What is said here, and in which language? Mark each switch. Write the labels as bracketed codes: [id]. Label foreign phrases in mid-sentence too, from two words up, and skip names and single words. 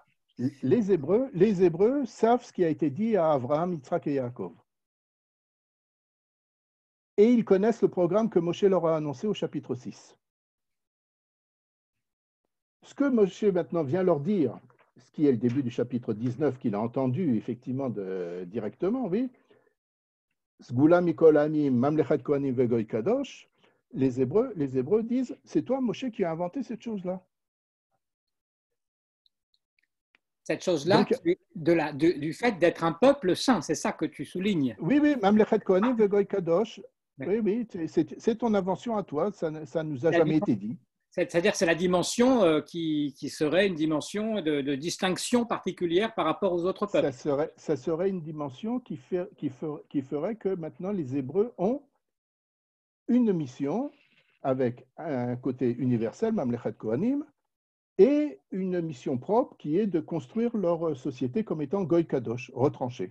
[fr] Les Hébreux savent ce qui a été dit à Abraham, Yitzhak et Yaakov. Et ils connaissent le programme que Moshe leur a annoncé au chapitre 6. Ce que Moshe maintenant vient leur dire, ce qui est le début du chapitre 19, qu'il a entendu effectivement directement, oui, [he] סגולה מכל העמים, ממלכת כהנים וגוי קדוש, [fr] les Hébreux disent, c'est toi Moshe qui as inventé cette chose-là. Cette chose-là, du fait d'être un peuple saint, c'est ça que tu soulignes. Oui, [he] ממלכת כהנים וגוי קדוש. [fr] Oui, c'est ton invention à toi, ça ne nous a jamais été dit. C'est-à-dire que c'est la dimension qui serait une dimension de distinction particulière par rapport aux autres peuples. Ça serait une dimension qui ferait que maintenant les Hébreux ont une mission avec un côté universel, [he] ממלכת כהנים, [fr] et une mission propre qui est de construire leur société comme étant [he] גוי קדוש, [fr] retranchée.